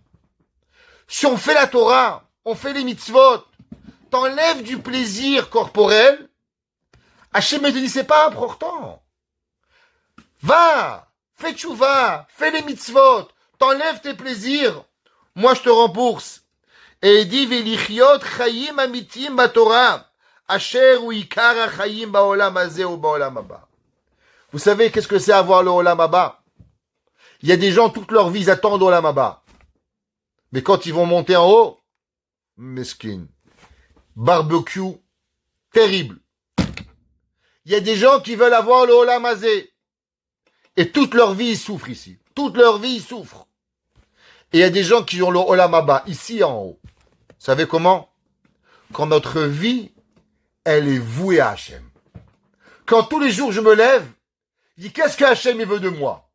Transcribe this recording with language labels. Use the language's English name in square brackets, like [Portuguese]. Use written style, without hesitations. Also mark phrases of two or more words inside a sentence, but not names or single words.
[French] Si on fait la Torah, on fait les mitzvot, t'enlèves du plaisir corporel, Hachem te dit, c'est pas important. Va, fais tchouva, fais les mitzvot, t'enlèves tes plaisirs, moi je te rembourse. Et il dit, [Hebrew] ולחיות חיים אמיתיים בתורה אשר הוא עיקר החיים בעולם הזה ובעולם הבא. [French] Vous savez qu'est-ce que c'est avoir le [Hebrew] עולם הבא? [French] Il y a des gens, toute leur vie, ils attendent [Hebrew] עולם הבא. [French] Mais quand ils vont monter en haut, mesquin, barbecue, terrible. Il y a des gens qui veulent avoir le [Hebrew] עולם הזה. [French] Et toute leur vie, ils souffrent ici. Toute leur vie, ils souffrent. Et il y a des gens qui ont le [Hebrew] עולם הבא, [French] ici en haut. Vous savez comment? Quand notre vie, elle est vouée à Hachem. Quand tous les jours je me lève, je dis qu'est-ce que Hachem il veut de moi?